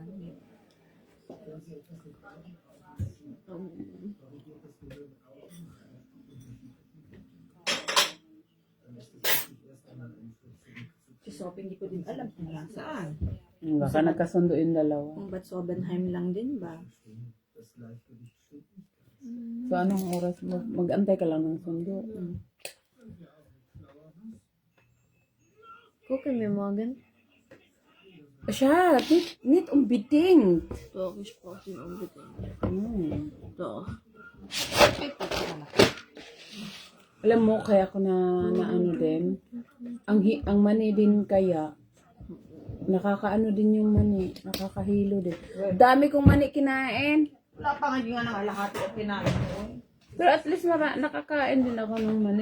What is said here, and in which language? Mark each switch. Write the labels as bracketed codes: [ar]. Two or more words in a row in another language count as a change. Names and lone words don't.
[tl] Si Sophie, hindi ko din alam kung nasaan. Baka nagkasundo yung dalawa. Kung ba't Sobenheim lang din ba? So, anong oras mo? Mag-antay ka lang ng sundo. [de] Gucken wir morgen. Siya, nicht unbedingt. Doch, ich brauche den unbedingt. Hmm. Doch. [tl] Alam mo, kaya ko na ano din, ang mani din kaya, nakakaano din yung mani, nakakahilo din. Dami kong mani kinain. Wala pa nga yung nga lahat yung kinain mo. Pero at least nakakain din ako ng mani.